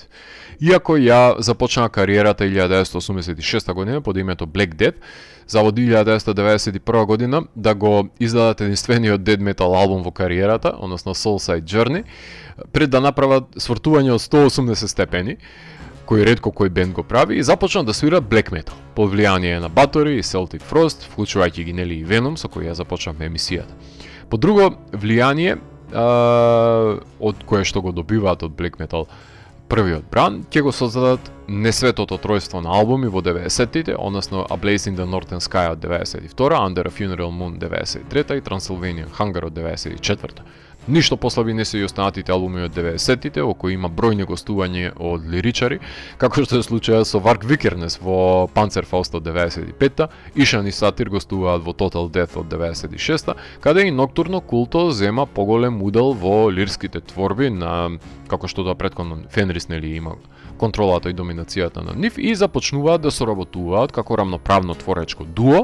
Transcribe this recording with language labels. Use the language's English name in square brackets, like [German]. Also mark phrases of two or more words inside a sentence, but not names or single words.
[Macedonian] Иако ја започнаа кариерата 1986 година под името Black Death, за во 1991 година да го издадат единствениот [English] dead metal [Macedonian] албум во кариерата, односно Soulside Journey, пред да направат свртување од 180 степени, кој ретко кој бенд го прави, и започна да свира [English] black metal, [Macedonian] под влијание на Bathory и Celtic Frost, вклучувајќи ги нели и Venom, со кој ја започнавме емисијата. По друго влијание од кое што го добиваат од [English] black metal [Macedonian] првиот бран, ќе го создадат несветото тројство на албуми во 90-тите, односно A Blaze in the Northern Sky од 92-та, Under a Funeral Moon 93-та и Transylvanian Hunger од 94-та. Ништо послаби не се и останатите албуми од 90-тите, во кои има бројни гостувања од лиричари, како што е случајот со Varg Vikernes во Panzerfaust од 95-та, Ишан и Сатир гостуваат во Total Death од 96-та, каде и Nocturno Culto зема поголем удел во лирските творби на, како што тоа претходно Fenris нели има контролата и доминацијата на нив, и започнуваат да соработуваат како рамноправно творечко дуо.